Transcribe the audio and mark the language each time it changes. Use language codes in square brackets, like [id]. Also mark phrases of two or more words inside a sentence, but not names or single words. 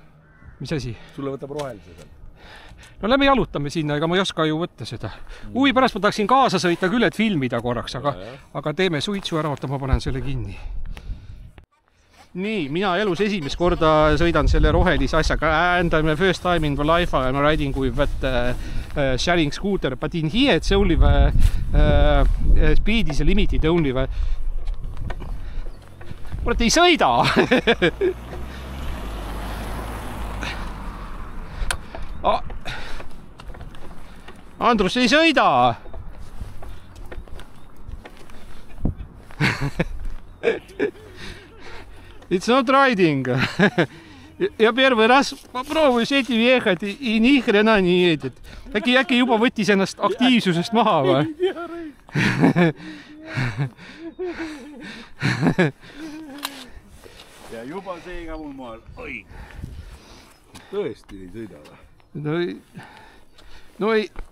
[et] Mis asi? Sulle võtab rohelise seal? No lähme jalutame sinna, ega ma ei oska ju võtta seda. Pärast ma tahaksin kaasa sõita küll, et filmida korraks, aga teeme suitsu ära, oota, ma panen selle kinni. Nii, mina elus esimest korda sõidan selle rohelise asjaga [en] and I'm first time in my life I'm riding with that sharing scooter, but in here it's only speed is limited only [et] kurat, ei sõida! Andrus, ei sõida! [en] It's not riding. [ru] Ja первый раз попробую с этим ехать и ни хрена не едет. [et] Äkki juba võttis ennast aktiivsusest maha või? Ja juba see ka mul maal. Oi. Tõesti ei sõida või? No ei.